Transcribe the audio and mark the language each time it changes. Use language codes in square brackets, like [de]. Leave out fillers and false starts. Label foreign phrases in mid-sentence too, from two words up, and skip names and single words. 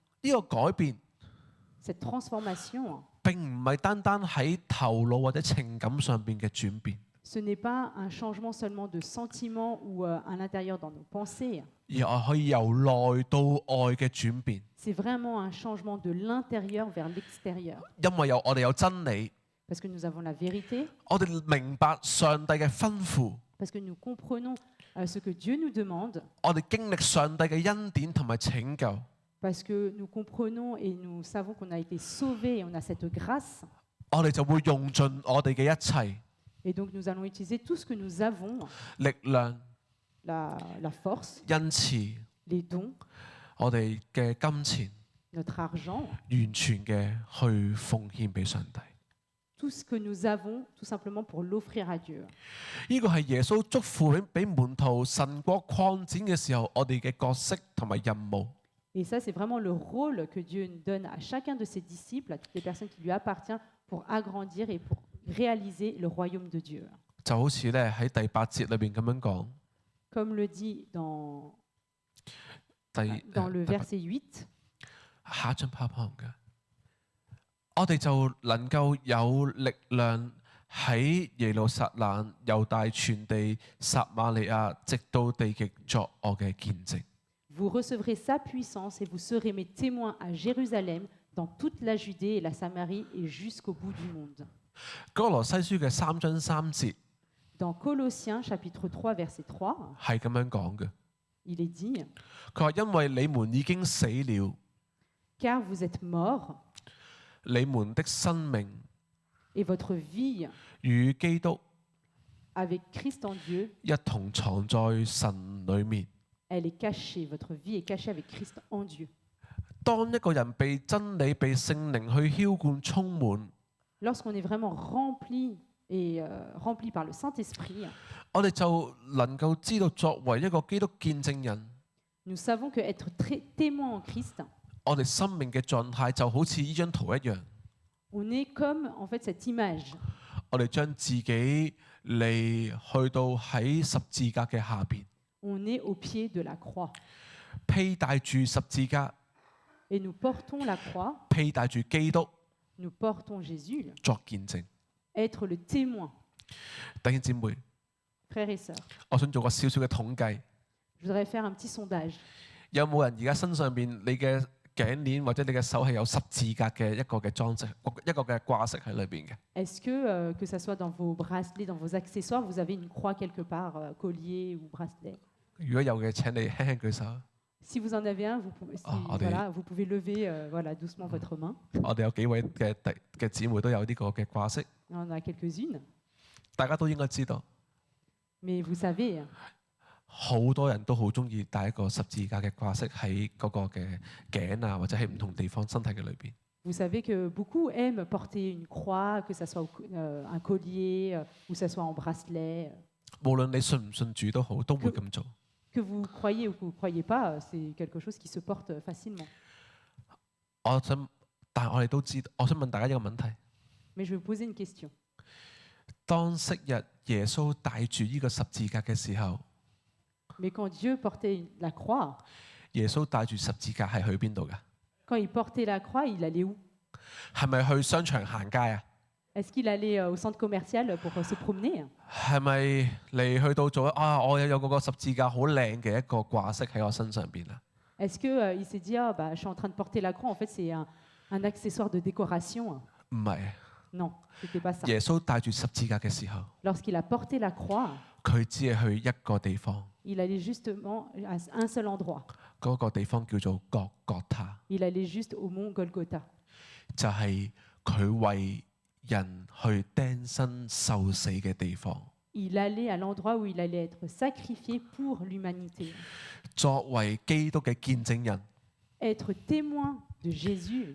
[yue] 呢個改變 [fr] Cette transformation, [yue] 並唔係單單喺頭腦或者情感上邊嘅轉變， [fr] ce n'est pas un changement seulement de sentiment ou à l'intérieur dans nos pensées. [yue] 而係可以由內到外嘅轉變。 [fr] C'est vraiment un changement de l'intérieur vers l'extérieur. [yue] 因為我哋有真理， [fr] Parce que nous avons la vérité, [yue] 我哋明白上帝嘅吩咐， [fr] parce que nous comprenons ce que Dieu nous demande, [yue] 我哋經歷上帝嘅恩典同埋拯救， [fr] parce que nous comprenons et nous savons qu'on a été sauvés et on a cette grâce. [yue] 我哋就會用盡我哋嘅一切 [fr] Et donc nous allons utiliser tout ce que nous avons, [yue] 力量、 [fr] la force, [yue] 恩賜， [fr] les dons, [yue] 我哋嘅金錢， [fr] notre argent, [yue] 完全嘅去奉獻俾上帝。 [fr] tout ce que nous avons, tout simplement pour l'offrir à Dieu. [yue] 呢個係耶穌囑咐俾門徒神國擴展嘅時候，我哋嘅角色同埋任務。 [fr] Et ça, c'est vraiment le rôle que Dieu donne à chacun de ses disciples, à toutes les personnes qui lui appartiennent, pour agrandir et pour réaliser le royaume de Dieu. [yue] 就好似咧喺第8節裏邊咁樣講， [fr] Comme le dit dans [yue] 第 [fr] le [yue] 第 [fr] verset 8, [yue] 下一張 PowerPoint 嘅，我哋就能夠有力量喺耶路撒冷、猶大全地、撒瑪利亞，直到地極作我嘅見證。 [fr] vous recevrez sa puissance et vous serez mes témoins à Jérusalem, dans toute la Judée et la Samarie et jusqu'au bout du monde. [yue] 哥羅西書嘅3章3節 [fr] Dans Colossiens chapitre 3 verset 3, [yue] 係咁樣講嘅， [fr] il est dit, [yue] 佢話因為你們已經死了， [fr] car vous êtes morts [yue] 你們的生命 [fr] et votre vie [yue] 與基督 [fr] avec Christ en Dieu, [yue] 一同藏在神裏面。 [fr] elle est cachée, votre vie est cachée avec Christ en Dieu. [yue] 當一個人被真理、被聖靈去澆灌充滿， [fr] Lorsqu'on est vraiment rempli et rempli par le Saint-Esprit, [yue] 我哋就能夠知道作為一個基督見證人， [fr] nous savons que être témoin en Christ, [yue] 我哋生命嘅狀態就好似呢張圖一樣， [fr] on est comme en fait cette image. [yue] 我哋將自己嚟去到喺十字架嘅下邊， [fr] On est au pied de la croix [yue] 披戴住十字架， [fr] et nous portons la croix, [yue] 披戴住基督 [fr] nous portons Jésus, [yue] 作見證。 [fr] être le témoin. [yue] 弟兄姊妹， [fr] Frères et sœurs, [yue] 我想做個少少嘅統計， [fr] je voudrais faire un petit sondage. [yue] 有冇人而家身上邊你嘅頸鏈或者你嘅手係有十字架嘅一個嘅裝飾，一個嘅掛飾喺裏邊嘅？ [fr] Est-ce que ça soit dans vos bracelets, dans vos accessoires, vous avez une croix quelque part, collier ou bracelet? [yue] 如果有嘅，請你輕輕舉手。 [fr] Si vous en avez un, vous pouvez lever doucement votre main. [yue] 我哋有幾位嘅姊妹都有呢個嘅掛飾， [fr] On en a quelques-unes. [yue] 大家都應該知道， [fr] Mais vous savez, [yue] 好多人都好中意戴一個十字架嘅掛飾喺嗰個嘅頸啊，或者喺唔同地方身體嘅裏邊。 [fr] vous savez que beaucoup aiment porter une croix, que ça soit un collier ou ça soit en bracelet. [yue] 無論你信唔信主都好，都會咁做。 [fr] Que vous croyez ou que vous ne croyez pas, c'est quelque chose qui se porte facilement. [yue] 但係我哋都知道，我想問大家一個問題： [fr] Mais je vais vous poser une question. [yue] 當昔日耶穌帶住呢個十字架嘅時候， [fr] Mais quand Dieu portait la croix, [yue] 耶穌帶住十字架係去邊度㗎？ [fr] quand il portait la croix, il allait où? [yue] 係咪去商場行街啊？ [fr] Est-ce qu'il allait au centre commercial pour se promener? [yue] 係咪嚟去到做啊？我有嗰個十字架好靚嘅一個掛飾喺我身上邊啊？ [fr] Est-ce qu'il s'est dit, ah, bah, je suis en train de porter la croix, en fait c'est un accessoire de décoration? [yue] 唔係， [fr] Non, c'était pas ça. [yue] 耶穌帶住十字架嘅時候， [fr] Lorsqu'il a porté la croix, [yue] 佢只係去一個地方， [fr] il allait justement à un seul endroit. [yue] 嗰個地方叫做各各他， [fr] Il allait juste au mont Golgotha. [yue] 就係佢為人去釘身受死嘅地方。 [fr] Il allait à l'endroit où il allait être sacrifié pour l'humanité. [yue] 作為基督嘅見證人， [fr] Être témoin de Jésus,